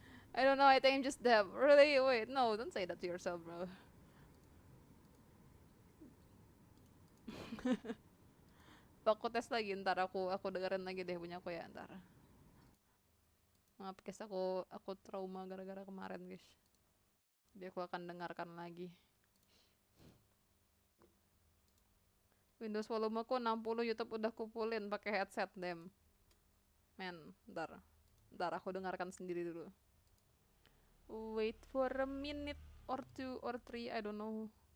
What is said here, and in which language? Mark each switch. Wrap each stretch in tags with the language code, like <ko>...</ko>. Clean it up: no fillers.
<en>I don't know, I think I'm just deaf. Really? Wait, no, don't say that to yourself, bro.</en> <id>Aku tes lagi, ntar aku dengerin lagi deh punya aku ya, ntar. Maaf guys, aku trauma gara-gara kemarin guys. Jadi aku akan dengarkan lagi. Windows volumeku 60, YouTube udah kupulin pakai headset dem. Men, ntar aku dengarkan sendiri dulu.</id> <en>Wait for a minute or 2 or 3, I don't know.</en>